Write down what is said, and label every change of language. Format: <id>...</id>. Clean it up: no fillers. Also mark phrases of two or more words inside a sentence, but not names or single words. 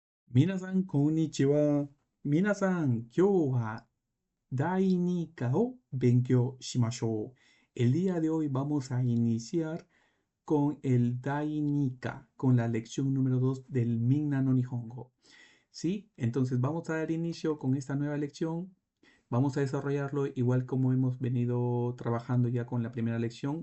<ja>みなさん、こんにちは。みなさん、今日は第二課を勉強しましょう.</ja> <es>El día de hoy vamos a iniciar con el Dai Nika, con la lección número 2 del Minna no Nihongo. ¿Sí? Entonces vamos a dar inicio con esta nueva lección. Vamos a desarrollarlo igual como hemos venido trabajando ya con la primera lección.</es>